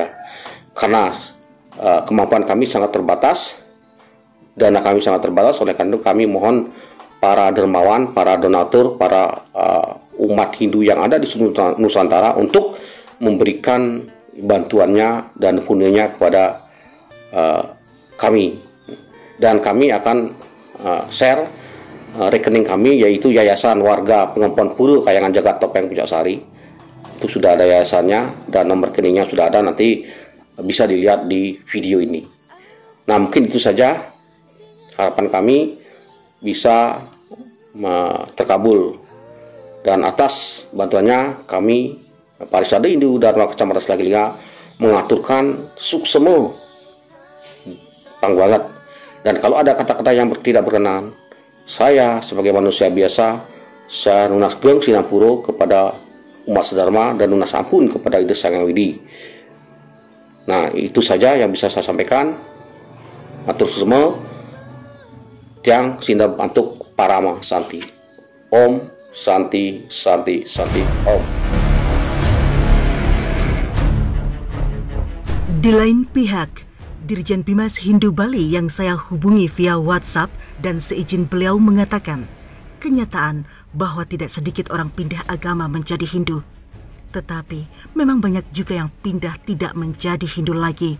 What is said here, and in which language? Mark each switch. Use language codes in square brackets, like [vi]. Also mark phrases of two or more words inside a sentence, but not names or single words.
[id] Karena kemampuan kami sangat terbatas, dana kami sangat terbatas, oleh karena itu kami mohon para dermawan, para donatur, para umat Hindu yang ada di seluruh Nusantara untuk memberikan bantuannya dan pundinya kepada kami. Dan kami akan share rekening kami, yaitu Yayasan Warga Pengemban Pura Kayangan Jagat Topeng Puncak Sari. Itu sudah ada yayasannya dan nomor rekeningnya sudah ada, nanti bisa dilihat di video ini. Nah, mungkin itu saja harapan kami bisa terkabul, dan atas bantuannya kami Parisade Hindu Dharma Kecamatan Slagelingga [ban] mengaturkan suksema pangbanget. [id] Dan kalau ada kata-kata yang tidak berkenan, saya sebagai manusia biasa, saya [ban] nunas geng sinampuro [id] kepada umat sedharma dan [ban] nunas ampun [id] kepada Ida Sang Hyang Widi. Nah, itu saja yang bisa saya sampaikan. [ban] Matur susema, tiang sindam antuk parama santi. [sa] Om Santi Santi Santi Om. [id] Di lain pihak, Dirjen Bimas Hindu Bali yang saya hubungi via WhatsApp dan seizin beliau mengatakan kenyataan bahwa tidak sedikit orang pindah agama menjadi Hindu. Tetapi memang banyak juga yang pindah tidak menjadi Hindu lagi.